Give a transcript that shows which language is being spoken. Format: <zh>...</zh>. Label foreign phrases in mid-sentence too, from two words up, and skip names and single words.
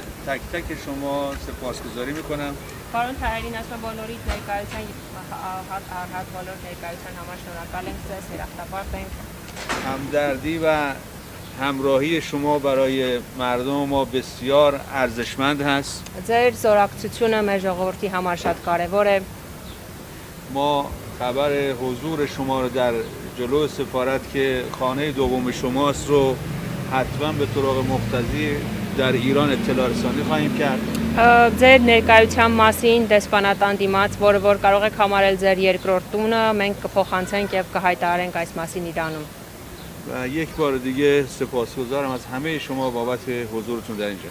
<fa>تک تک شما سپاسگزاری میکنم.</fa> <hy>Պարոն Թայերին ասում եմ բոլորիդ ներկայության առհատ բոլոր ներկայության համար շնորհակալ ենք ձեզ, երախտապարտ ենք։</hy> <fa>همدردی و همراهی شما برای مردم ما بسیار ارزشمند هست.</fa> <hy>Ձեր զորակցությունը մեր ժողովրդի համար շատ կարևոր է։</hy> <fa>ما خبر حضور شما رو در جلو سفارت که خانه دوم شماست رو حتما به طرق مقتضی در ایران اطلاع رسانی خواهیم کرد.</fa> <hy>Ձեր ներկայության մասին դեսպանատան դիմաց, որ կարող եք համարել ձեր երկրորդ տունը, մենք կփոխանցենք եւ կհայտարարենք այս մասին Իրանում։</hy> <fa>و یک بار دیگه سپاسگزارم از همه شما بابت حضورتون در اینجا.</fa>